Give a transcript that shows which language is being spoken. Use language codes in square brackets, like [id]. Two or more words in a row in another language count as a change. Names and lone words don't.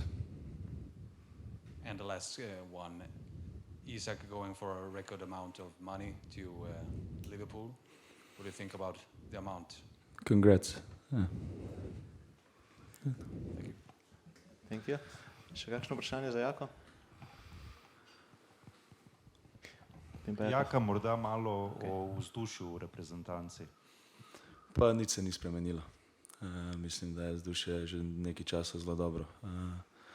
[en] And the last one, Isak going for a record amount of money to Liverpool. What do you think about the amount? Congrats. Thank you. Thank you. [sl] Še kakšno vprašanje za Jako? Jaka, morda malo o vzdušju v reprezentanci. Pa nič se ni spremenilo. Mislim, da je vzdušje že nekaj časa zelo dobro.